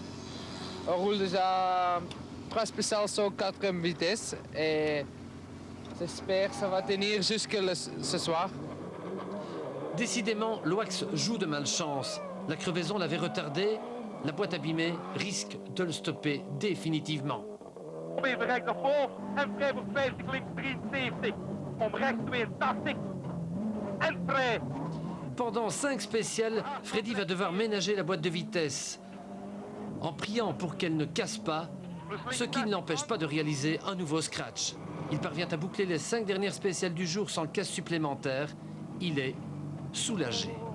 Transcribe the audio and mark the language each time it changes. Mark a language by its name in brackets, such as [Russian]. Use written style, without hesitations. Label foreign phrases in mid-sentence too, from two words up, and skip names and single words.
[French] On roule déjà 3 spéciales sur 4e vitesse et j'espère que ça va tenir jusque ce soir. Décidément, l'Oax joue de malchance. La crevaison l'avait retardé. La boîte abîmée risque de le stopper définitivement. [Dutch] Probeer rechts naar voren en vrij voor 50, links 73. Om rechts 82 en vrij. [French] Pendant 5 spéciales, Freddy va devoir ménager la boîte de vitesse en priant pour qu'elle ne casse pas, ce qui ne l'empêche pas de réaliser un nouveau scratch. Il parvient à boucler les 5 dernières spéciales du jour sans casse supplémentaire. Il est soulagé.